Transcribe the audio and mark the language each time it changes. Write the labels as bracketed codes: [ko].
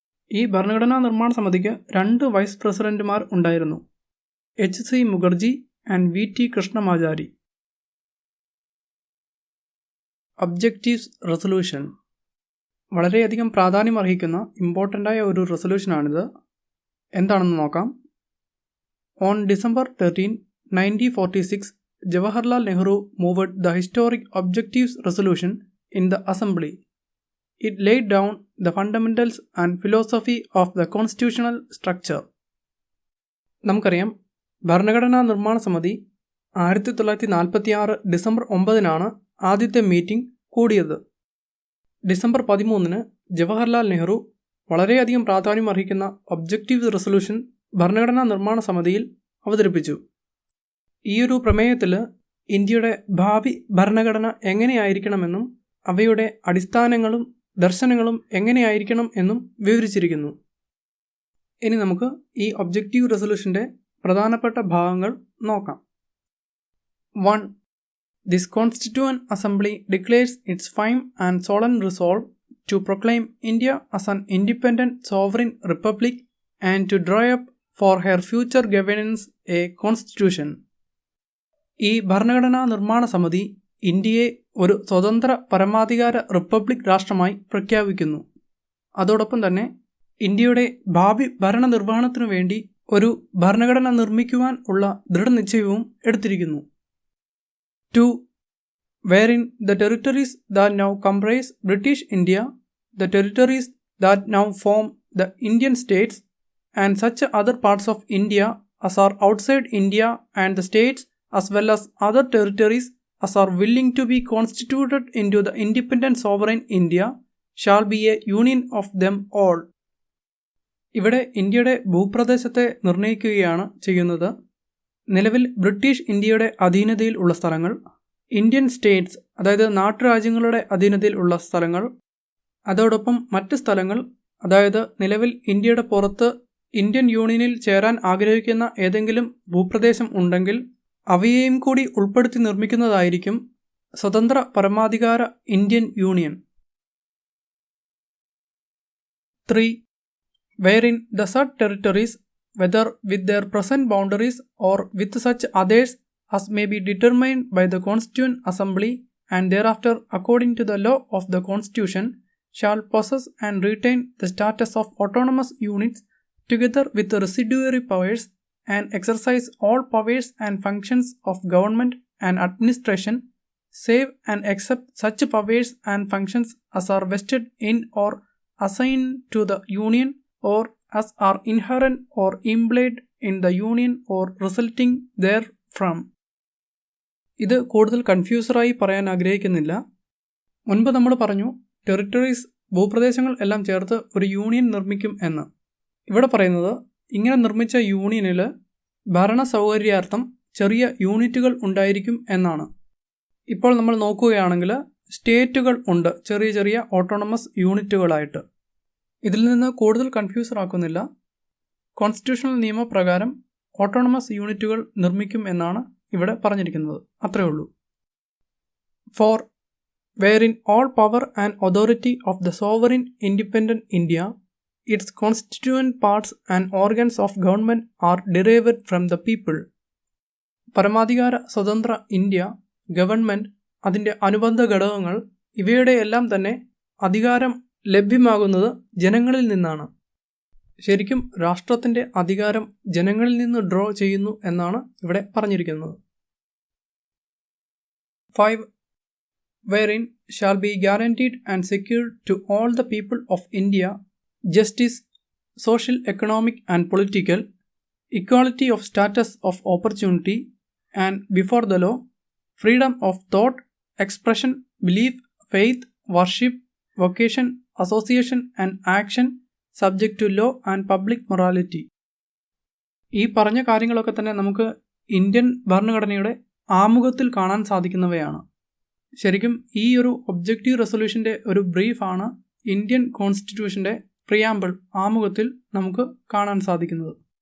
[ml] ഈ ഭരണഘടനാ നിർമ്മാണ സമിതിക്ക് 2 വൈസ് പ്രസിഡന്റുമാർ ഉണ്ടായിരുന്നു, H.C. Mukherjee and V.T. Krishnamachari. Objectives resolution വളരെയധികം പ്രാധാന്യമർഹിക്കുന്ന ഇമ്പോർട്ടൻ്റായ ഒരു റെസൊല്യൂഷനാണിത്. എന്താണെന്ന് നോക്കാം. [en] On December 13, 1946, Jawaharlal Nehru moved the historic Objectives Resolution in the Assembly. It laid down the fundamentals and philosophy of the constitutional structure. [ml] നമുക്കറിയാം, ഭരണഘടനാ നിർമ്മാണ സമിതി 1946 ഡിസംബർ 9 ആദ്യത്തെ മീറ്റിംഗ് കൂടിയത്. ഡിസംബർ 13 ജവഹർലാൽ നെഹ്റു വളരെയധികം പ്രാധാന്യമർഹിക്കുന്ന ഒബ്ജക്റ്റീവ് റെസൊല്യൂഷൻ ഭരണഘടനാ നിർമ്മാണ സമിതിയിൽ അവതരിപ്പിച്ചു. ഈയൊരു പ്രമേയത്തിൽ ഇന്ത്യയുടെ ഭാവി ഭരണഘടന എങ്ങനെയായിരിക്കണമെന്നും അവയുടെ അടിസ്ഥാനങ്ങളും ദർശനങ്ങളും എങ്ങനെയായിരിക്കണം എന്നും വിവരിച്ചിരിക്കുന്നു. ഇനി നമുക്ക് ഈ ഒബ്ജക്റ്റീവ് റെസൊല്യൂഷൻ്റെ പ്രധാനപ്പെട്ട ഭാഗങ്ങൾ നോക്കാം. 1. [en] This Constituent Assembly declares its firm and solemn resolve to proclaim India as an independent sovereign republic and to draw up for her future governance a constitution. [ml] ഈ ഭരണഘടനാ നിർമ്മാണ സമിതി ഇന്ത്യയെ ഒരു സ്വതന്ത്ര പരമാധികാര റിപ്പബ്ലിക് രാഷ്ട്രമായി പ്രഖ്യാപിക്കുന്നു. അതോടൊപ്പം തന്നെ ഇന്ത്യയുടെ ഭാവി ഭരണനിർവഹണത്തിനു വേണ്ടി ഒരു ഭരണഘടന നിർമ്മിക്കുവാൻ ഉള്ള ദൃഢനിശ്ചയവും എടുത്തിരിക്കുന്നു. 2. [en] Wherein the territories that now comprise British India, the territories that now form the Indian states, and such other parts of India as are outside India and the states as well as other territories as are willing to be constituted into the independent sovereign India shall be a union of them all. [ml] ഇവിടെ ഇന്ത്യയുടെ ഭൂപ്രദേശത്തെ നിർണ്ണയിക്കുകയാണ് ചെയ്യുന്നത്. നിലവിൽ British ഇന്ത്യയുടെ അധീനതയിൽ ഉള്ള സ്ഥലങ്ങൾ, Indian States അതായത് നാട്ടുരാജ്യങ്ങളുടെ അധീനതയിൽ ഉള്ള സ്ഥലങ്ങൾ, അതോടൊപ്പം മറ്റ് സ്ഥലങ്ങൾ, അതായത് നിലവിൽ ഇന്ത്യയുടെ പുറത്ത് ഇന്ത്യൻ യൂണിയനിൽ ചേരാൻ ആഗ്രഹിക്കുന്ന ഏതെങ്കിലും ഭൂപ്രദേശം ഉണ്ടെങ്കിൽ അവയെയും കൂടി ഉൾപ്പെടുത്തി നിർമ്മിക്കുന്നതായിരിക്കും സ്വതന്ത്ര പരമാധികാര Indian union. 3. [en] Wherein the said territories, whether with their present boundaries or with such others as may be determined by the Constituent Assembly and thereafter according to the law of the Constitution, shall possess and retain the status of autonomous units together with the residuary powers and exercise all powers and functions of government and administration, save and except such powers and functions as are vested in or assigned to the Union or as are inherent or implied in the Union or resulting therefrom. [ml] ഇത് കൂടുതൽ കൺഫ്യൂസറായി പറയാൻ ആഗ്രഹിക്കുന്നില്ല. മുൻപ് നമ്മൾ പറഞ്ഞു territories ഭൂപ്രദേശങ്ങൾ എല്ലാം ചേർത്ത് ഒരു യൂണിയൻ നിർമ്മിക്കും എന്ന്. ഇവിടെ പറയുന്നത് ഇങ്ങനെ നിർമ്മിച്ച യൂണിയനിൽ ഭരണ സൗകര്യാർത്ഥം ചെറിയ യൂണിറ്റുകൾ ഉണ്ടായിരിക്കും എന്നാണ്. ഇപ്പോൾ നമ്മൾ നോക്കുകയാണെങ്കിൽ സ്റ്റേറ്റുകൾ ഉണ്ട്, ചെറിയ ചെറിയ ഓട്ടോണമസ് യൂണിറ്റുകളായിട്ട്. ഇതിൽ നിന്ന് കൂടുതൽ കൺഫ്യൂസർ ആക്കുന്നില്ല. കോൺസ്റ്റിറ്റ്യൂഷണൽ നിയമപ്രകാരം ഓട്ടോണമസ് യൂണിറ്റുകൾ നിർമ്മിക്കും എന്നാണ് ഇവിടെ പറഞ്ഞിരിക്കുന്നത്. അത്രയേ ഉള്ളൂ. 4. [en] Wherein all power and authority of the sovereign independent India, its constituent parts and organs of government are derived from the people. [ml] പരമാധികാര സ്വതന്ത്ര ഇന്ത്യ, ഗവൺമെൻറ്, അതിൻ്റെ അനുബന്ധ ഘടകങ്ങൾ ഇവയുടെ എല്ലാം തന്നെ അധികാരം ലഭ്യമാകുന്നത് ജനങ്ങളിൽ നിന്നാണ്. ശരിക്കും രാഷ്ട്രത്തിൻ്റെ അധികാരം ജനങ്ങളിൽ നിന്ന് ഡ്രോ ചെയ്യുന്നു എന്നാണ് ഇവിടെ പറഞ്ഞിരിക്കുന്നത്. 5. [en] Wherein shall be guaranteed and secured to all the people of India justice, social, economic and political, equality of status of opportunity and before the law, freedom of thought, expression, belief, faith, worship, vocation, association and action subject to law and public morality. [ml] ഈ പറഞ്ഞ കാര്യങ്ങളൊക്കെ തന്നെ നമുക്ക് Indian ഭരണഘടനയുടെ ആമുഖത്തിൽ കാണാൻ സാധിക്കുന്നവയാണ്. ശരിക്കും ഈ ഒരു ഒബ്ജക്റ്റീവ് റെസൊല്യൂഷൻ്റെ ഒരു ബ്രീഫാണ് ഇന്ത്യൻ കോൺസ്റ്റിറ്റ്യൂഷൻ്റെ പ്രിയാമ്പിൾ ആമുഖത്തിൽ നമുക്ക് കാണാൻ സാധിക്കുന്നത്.